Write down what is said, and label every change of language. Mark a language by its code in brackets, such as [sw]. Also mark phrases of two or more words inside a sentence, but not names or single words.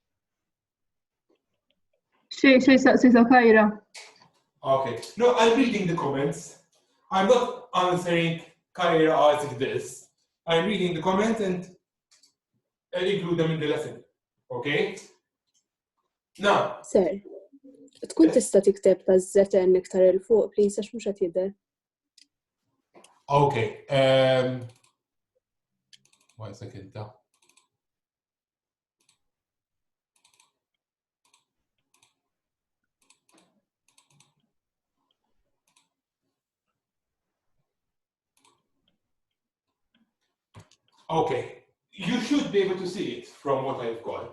[mt] Xej saqsita Kajra. [en] Okay. No, I'm reading the comments. I'm not answering Kyra asking this. I'm reading the comments and I'll include them in the lesson. Okay? Now. Sir, [mt] tkun tista' tikteb taż-ZN iktar il fuq, please, għax mhux qed jidher. [en] Okay. 1 second. Okay, you should be able to see it from what I've got.